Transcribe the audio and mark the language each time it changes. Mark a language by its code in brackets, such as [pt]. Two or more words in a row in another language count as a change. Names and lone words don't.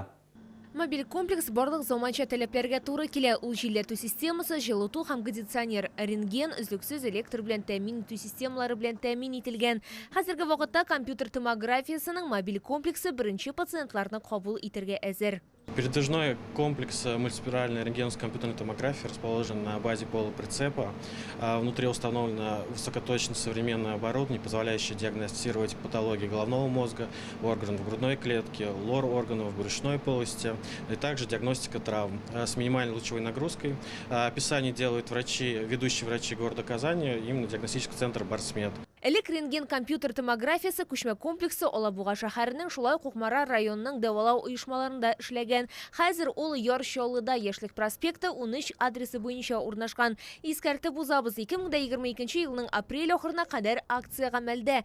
[tt] Мобиль комплекс барлык заманча таләпләргә туры килә. Ул җилләтү системасы, җылыту һәм кондиционер, рентген, өзлексез электр белән тәэмин итү системалары белән тәэмин ителгән. Хәзерге вакытта компьютер томографиясының мобиль комплексы беренче пациентларны кабул итәргә әзер. [ru] Передвижной комплекс мультиспиральной рентгеновско-компьютерной томографии расположен на базе полуприцепа. Внутри установлено высокоточное современное оборудование, позволяющее диагностировать патологии головного мозга, органов грудной клетки, лор-органов брюшной полости, и также диагностика травм с минимальной лучевой нагрузкой. Описание делают ведущие врачи города Казани, именно диагностический центр Барсмед. [tt] Элек рентген компьютер томографиясы күчмә комплексы Алабуга шәһәренең шулай ук Кукмара районының дәвалау оешмаларында эшләгән. Хәзер ул Яршаллыда Яшьлек проспекты 13 адресы буенча урнашкан. Искәртеп узабыз, 2022 елның апрель ахырына кадәр акция гамәлдә.